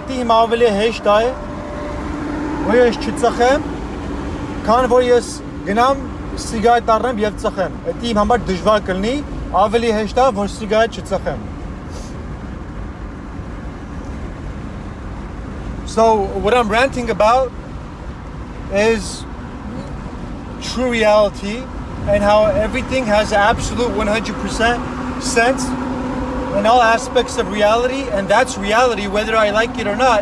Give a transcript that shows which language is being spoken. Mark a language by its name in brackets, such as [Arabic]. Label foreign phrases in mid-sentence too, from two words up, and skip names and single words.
[Armenian] հիմա ավելի հեշտ է, որ ես չծխեմ, քան որ ես գնամ սիգարետ առնեմ և ծխեմ։ Այդ իմ համար դժվար կլինի, ավելի հեշտ է, որ սիգարետ չծխեմ։ [English] So, what I'm ranting about is true reality and how everything has absolute 100% sense in all aspects of reality, and that's reality whether I like it or not.